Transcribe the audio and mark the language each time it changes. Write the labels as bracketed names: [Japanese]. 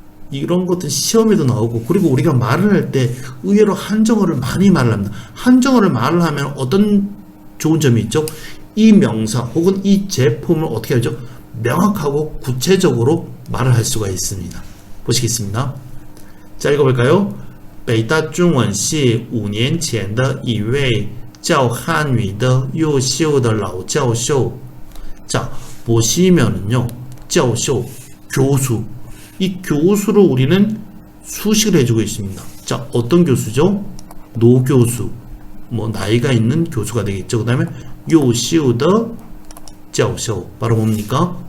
[Korean] 이런 것들 시험에도 나오고, 그리고 우리가 말을 할 때 의외로 한정어를 많이 말을 합니다. 한정어를 말을 하면 어떤 좋은 점이 있죠? 이 명사 혹은 이 제품을 어떻게 하죠? 명확하고 구체적으로 말을 할 수가 있습니다. 보시겠습니다. 자, 읽어볼까요? [Chinese] 北大中文系5年前的一位教汉语的优秀的老教授. [Korean] 자, 보시면은요, 教授, 교수. 이 교수를 우리는 수식을 해주고 있습니다. 자, 어떤 교수죠? 노교수. 뭐, 나이가 있는 교수가 되겠죠. 그 다음에, [Chinese] 优秀的教授. [Korean] 바로 뭡니까?